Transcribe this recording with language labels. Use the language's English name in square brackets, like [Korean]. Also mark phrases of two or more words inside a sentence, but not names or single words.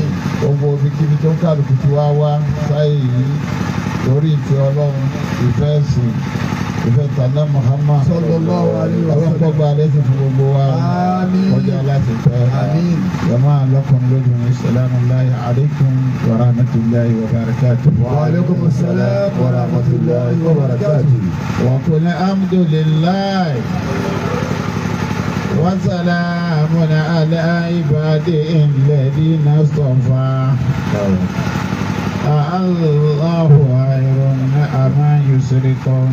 [Yoruba] gbogbo ibikíbi tó ń kálukú tí wá wá sáyé yìí torí ìfẹ́ ọlọ́run ìfẹ́ ẹ̀sìn ìfẹ́ tànà Muhammad [Arabic] صلى الله عليه وسلم. [Yoruba] ọlọ́pọ̀ gba lẹ́sìn fún gbogbo wa kọjá láti fẹ́ jama lọ́kùnrin lóbìnrin [Arabic] السلام عليكم ورحمة الله وبركاته. وعليكم السلام ورحمة الله وبركاته. وقل الحمد لله وسلام على عباده الذين اصطفى. الله خير أما يشركون.